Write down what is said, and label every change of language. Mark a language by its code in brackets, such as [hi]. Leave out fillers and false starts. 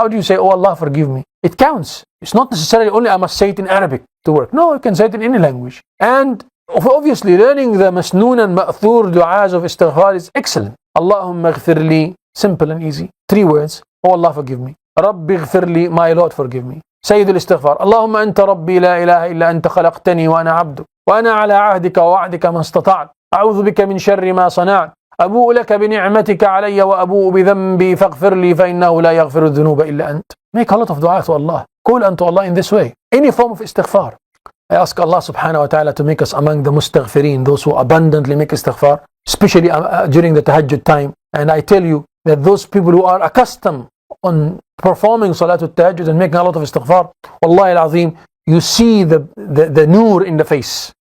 [en] How do you say oh Allah, forgive me? It counts. It's not necessarily only I must say it in Arabic to work. No, you can say it in any language. And obviously learning the masnoon and ma'thur du'as of istighfar is excellent. Allahumma ghfir li, simple and easy. 3 words. Oh Allah, forgive me. Rabbi ghfir li, my Lord, forgive me. [ar] Sayyid al-istighfar. Allahumma anta rabbi la ilaha illa anta khalaqtani wa ana abdu. وأنا على عهدك ووعدك ما استطعت أعوذ بك من شر ما صنعت أبوء لك بنعمتك علي وأبوء بذنبي فاغفر لي فإنه لا يغفر الذنوب إلا أنت. [en] Make a lot of dua to Allah. Call unto Allah in this way. Any form of istighfar. I ask Allah subhanahu wa ta'ala to make us among the mustaghfirin, those who abundantly make istighfar, especially during the tahajjud time. And I tell you that those people who are accustomed on performing salatul tahajjud and making a lot of istighfar, wallahi al-azim, you see the nur in the face.